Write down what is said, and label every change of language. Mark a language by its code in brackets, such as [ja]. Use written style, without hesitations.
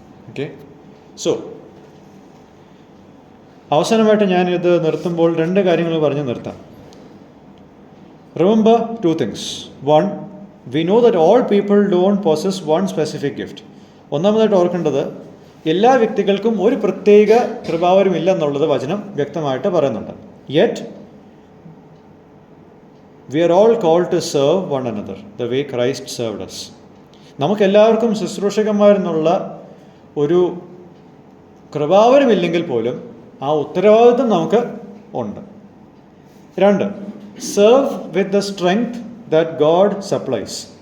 [ml] Okay, so അവസാനമായിട്ട് ഞാനിത് നിർത്തുമ്പോൾ 2 കാര്യങ്ങൾ പറഞ്ഞ് നിർത്താം. [en] Remember 2 things. 1, we know that all people don't possess one specific gift. [ml] ഒന്നാമതായിട്ട് ഓർക്കേണ്ടത്, എല്ലാ വ്യക്തികൾക്കും ഒരു പ്രത്യേക കൃപാവരം ഇല്ല എന്നുള്ളത് വചനം വ്യക്തമായിട്ട് പറയുന്നുണ്ട്. [en] Yet we are all called to serve one another the way Christ served us. [ml] നമുക്കെല്ലാവർക്കും ശുശ്രൂഷകന്മാരെന്നുള്ള ഒരു കൃപാവരമില്ലെങ്കിൽ പോലും ആ ഉത്തരവാദിത്വം നമുക്ക് ഉണ്ട്. [en] 2, serve with the strength that God supplies.